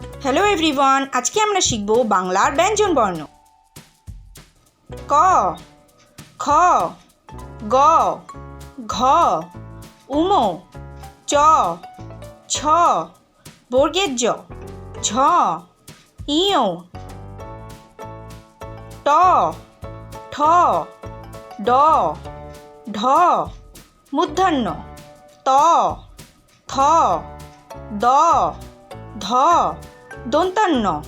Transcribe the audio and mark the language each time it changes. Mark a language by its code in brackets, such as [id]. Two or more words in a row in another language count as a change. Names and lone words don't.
[en] Hello everyone, [bn] আজকে আমরা শিখব বাংলার ব্যঞ্জন বর্ণ। ক, খ, গ, ঘ, উম, চ, ছ, বর্গের জ, ঝ, ইয়, ট, ঠ, ড, ঢ, মূর্ধন্য, ত, থ, দ, ধ, দন্তান্ন,